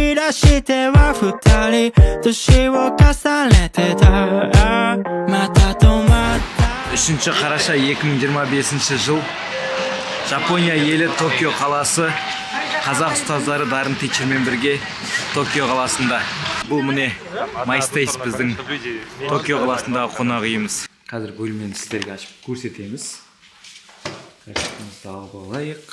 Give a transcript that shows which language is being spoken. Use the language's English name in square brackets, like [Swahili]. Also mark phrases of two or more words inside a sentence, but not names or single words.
[Japanese] しては二人年を重ねてたまた止まった [Kazakh] 3 қараша 2025 жыл Жапония елі Токио қаласы қазақ ұстаздары дарын тичермен бірге Токио қаласында. Бұл міне MySpace біздің Токио қаласындағы қонақ үйіміз. Қазір бөлмені сіздерге ашып көрсетеміз. Картамызды алып алайық.